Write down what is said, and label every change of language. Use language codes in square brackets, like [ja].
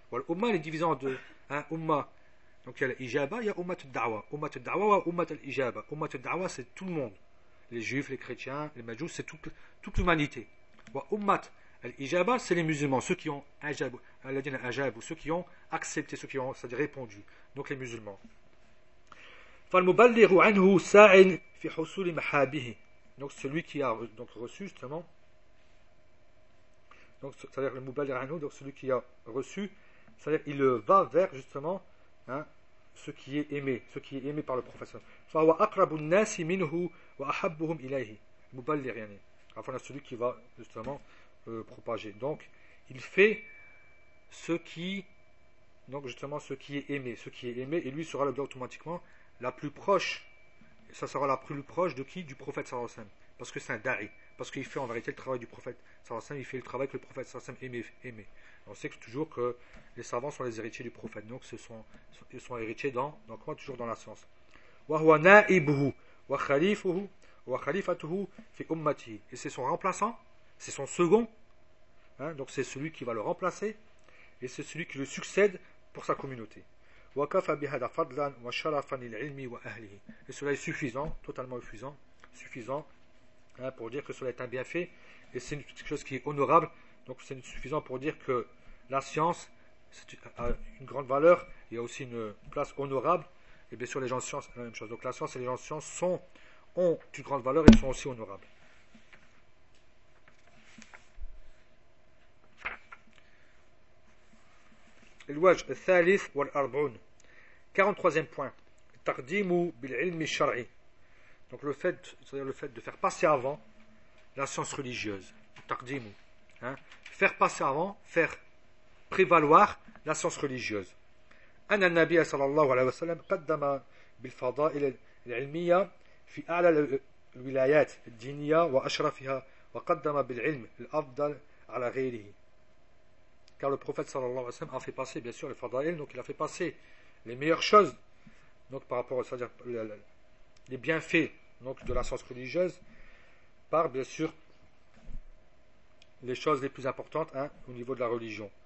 [fr] Voilà, Ummah est divisée en deux. Hein, Ummah. Donc il y a l'Ijaba, il y a Ummah al-Da'wa. Ummah al-Da'wa wa Ummah al-Ijaba. Ummah al-Da'wa, c'est tout le monde. Les juifs, les chrétiens, les majous, c'est toute l'humanité. Ummah al-Ijaba, c'est les musulmans, ceux qui ont ajabu, ceux qui ont accepté, ceux qui ont, c'est-à-dire répondu. Donc les musulmans. [ar] فالمبلغ عنه ساع في حصول محابه. [fr] Donc celui qui a donc reçu justement. Donc c'est-à-dire le mubalir anhu, donc celui qui a reçu, c'est-à-dire il va vers justement hein, ce qui est aimé, ce qui est aimé par le prophète. [ar] فهو أقرب الناس منه وأحبهم إليه. مبلغ يعني. [fr] Enfin celui qui va justement propager. Donc il fait ce qui donc justement ce qui est aimé, ce qui est aimé, et lui sera le automatiquement la plus proche, ça sera la plus proche de qui? Du prophète sallallahu alayhi wa sallam. Parce que c'est un da'i. Parce qu'il fait en vérité le travail du prophète sallallahu alayhi wa sallam. Il fait le travail que le prophète sallallahu alayhi wa sallam aimait. On sait que toujours que les savants sont les héritiers du prophète. Donc ils sont héritiers dans quoi? Toujours dans la science. [ar] Wa huwa na'ibuhu wa khalifuhu wa khalifatuhu fi ummati. [fr] Et c'est son remplaçant, c'est son second. Hein? Donc c'est celui qui va le remplacer. Et c'est celui qui le succède pour sa communauté. [ar] وكفى بهذا فضلا وشرفا للعلم واهله. [fr] Et cela est suffisant, totalement suffisant hein, pour dire que cela est un bienfait et c'est quelque chose qui est honorable. Donc c'est suffisant pour dire que la science c'est a une grande valeur, il y a aussi une place honorable et bien sûr les gens de science c'est la même chose. Donc la science et les gens de science ont une grande valeur et sont aussi honorables. [ar] الوجه الثالث والأربعون [fr] 43e point [ar] تقديم بالعلم الشرعي. [fr] Donc le fait, c'est-à-dire le fait de faire passer avant la science religieuse. تقديم hein, faire passer avant, faire prévaloir la science religieuse. [ar] أن النبي صلى الله عليه وسلم قدم بالفضائل العلمية في أعلى الولايات الدينية وأشرفها وقدم بالعلم الأفضل على غيره. [fr] Car le prophète sallallahu alayhi wa sallam a fait passer bien sûr les fadail, donc il a fait passer les meilleures choses, donc par rapport à, c'est-à-dire les bienfaits donc de la science religieuse, par bien sûr les choses les plus importantes hein, au niveau de la religion.